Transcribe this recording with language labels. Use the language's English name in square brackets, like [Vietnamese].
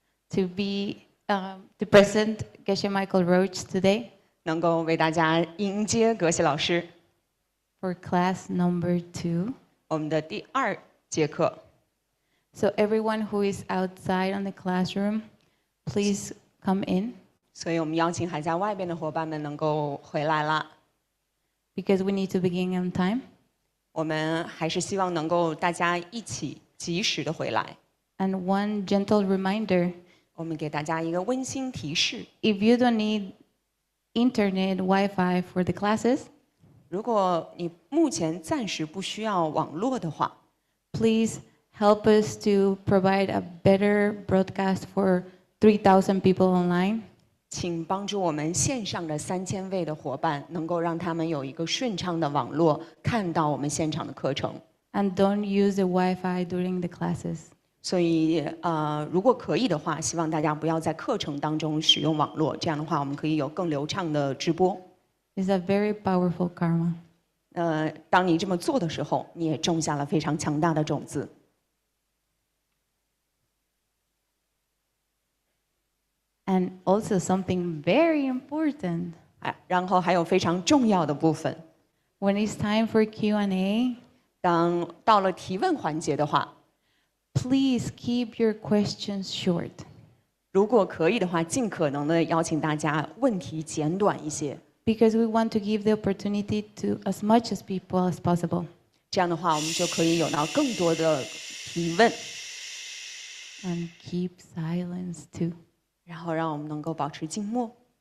[English] to present Geshe Michael Roach today [Chinese] 能够为大家迎接葛西老师 [English] for class number 2. [Chinese] 我们的第2节课。 [English] So everyone who is outside on the classroom, please come in [Chinese] 所以我们邀请还在外边的伙伴们能够回来了。 [English] because we need to begin on time. [Chinese] 我们还是希望能够大家一起及时的回来。 [English] And one gentle reminder, [Chinese] 我们给大家一个温馨提示： [English] if you don't need internet Wi-Fi for the classes, [Chinese] 如果你目前暂时不需要网络的话， [English] please help us to provide a better broadcast for 3,000 people online. [Chinese] 请帮助我们线上的3000位的伙伴，能够让他们有一个顺畅的网络，看到我们现场的课程。 [English] And don't use the Wi-Fi during the classes. [Chinese] 所以如果可以的话，希望大家不要在课程当中使用网络，这样的话我们可以有更流畅的直播。 [English] It's a very powerful karma. [Chinese] 当你这么做的时候，你也种下了非常强大的种子。 [English] And also something very important. [Chinese] 然后还有非常重要的部分， [English] When it's time for Q&A, [Chinese] 当到了提问环节的话， [English] please keep your questions short. [Chinese] 如果可以的话，尽可能的邀请大家问题简短一些， [English] Because we want to give the opportunity to as much as people as possible. [Chinese] 这样的话我们就可以有到更多的提问， [English] And keep silence too. [Chinese] 然后让我们能够保持静默。